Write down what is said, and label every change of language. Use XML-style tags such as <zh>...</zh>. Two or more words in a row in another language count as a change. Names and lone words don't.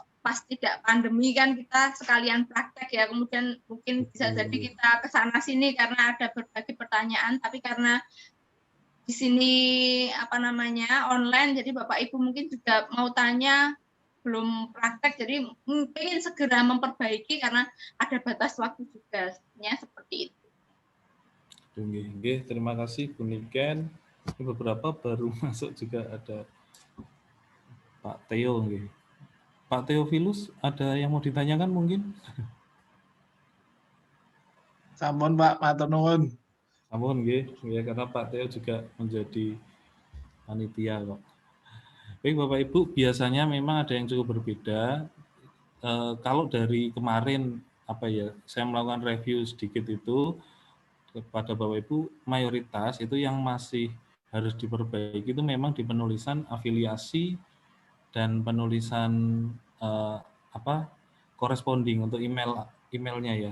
<id>pas tidak pandemi kan kita sekalian praktek ya, kemudian mungkin bisa jadi kita ke sana sini karena ada berbagai pertanyaan, tapi karena di sini online, jadi Bapak Ibu mungkin juga mau tanya belum praktek, jadi ingin segera memperbaiki karena ada batas waktu juga, seperti itu. Terima kasih Bu Niken. Beberapa baru masuk juga ada Pak Theo. Pak Theophilus, ada yang mau ditanyakan mungkin?</id> <jv>Sampun Pak, matur nuwun. Sampun nggih,</jv> <id>ya karena Pak Theo juga menjadi panitia kok. Baik Bapak Ibu, biasanya memang ada yang cukup berbeda. Kalau dari kemarin saya melakukan review sedikit itu kepada Bapak Ibu, mayoritas itu yang masih harus diperbaiki itu memang di penulisan afiliasi dan penulisan corresponding untuk emailnya ya.</id>